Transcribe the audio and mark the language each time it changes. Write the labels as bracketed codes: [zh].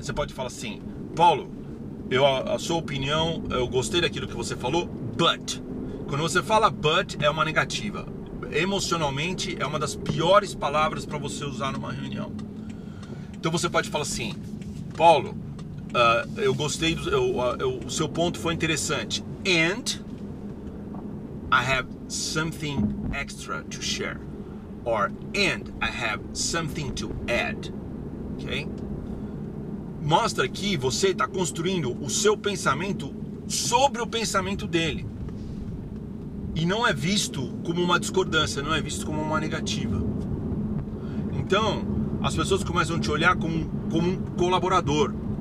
[pt] Você pode falar assim, Paulo, a sua opinião, eu gostei daquilo que você falou, but. Quando você fala but, é uma negativa. Emocionalmente, é uma das piores palavras para você usar numa reunião. Então você pode falar assim, Paulo, eu gostei, o seu ponto foi interessante. [en] And I have something extra to share. Or and I have something to add. Ok? [pt] Mostra que você está construindo o seu pensamento sobre o pensamento dele. E não é visto como uma discordância, não é visto como uma negativa. Então, as pessoas começam a te olhar como um colaborador.